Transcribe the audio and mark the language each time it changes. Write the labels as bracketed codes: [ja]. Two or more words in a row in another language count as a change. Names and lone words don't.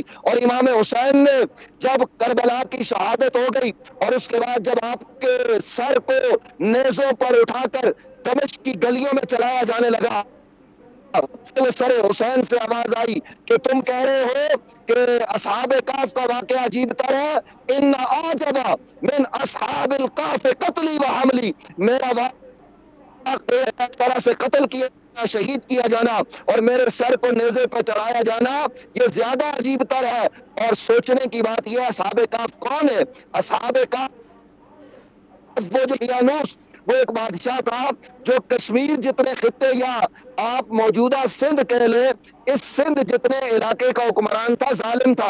[ur] اور امام حسین نے جب کربلا کی شہادت ہو گئی اور اس کے بعد جب آپ کے سر کو نیزوں پر اٹھا کر دمشق کی گلیوں میں چلایا جانے لگا، سر حسین سے آواز آئی کہ تم کہہ رہے ہو کہ اصحاب کہف کا واقعہ عجیب تر ہے. [ar] ان اعجب من اصحاب الکہف قتلی و حملی، [ur] میرا واقعہ اس طرح سے قتل کیا، شہید کیا جانا اور میرے سر کو نیزے پہ چڑھایا جانا یہ زیادہ عجیب تر ہے. اور سوچنے کی بات یہ ہے اصحاب کہف کون ہے؟ اصحاب کہف وہ جو یانوس، وہ ایک بادشاہ تھا جو کشمیر جتنے خطے یا آپ موجودہ سندھ کہہ لیں، اس سندھ جتنے علاقے کا حکمران تھا ظالم تھا.